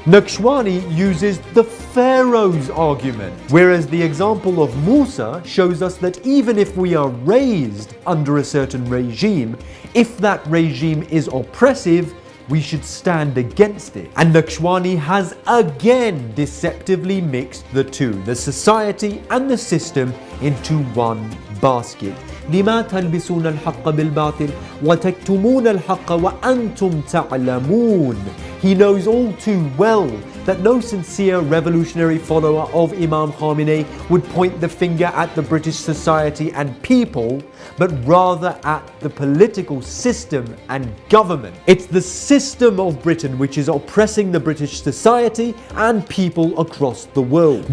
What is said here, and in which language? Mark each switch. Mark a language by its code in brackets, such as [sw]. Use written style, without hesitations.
[en] Nakshawani uses the Pharaoh's argument, whereas the example of Musa shows us that even if we are raised under a certain regime, if that regime is oppressive, we should stand against it. And Nakshawani has again deceptively mixed the two, the society and the system, into one basket. [ar] لما تلبسون الحق بالباطل وتكتمون الحق وأنتم تعلمون. [en] He knows all too well that no sincere revolutionary follower of Imam Khamenei would point the finger at the British society and people, but rather at the political system and government. It's the system of Britain which is oppressing the British society and people across the world.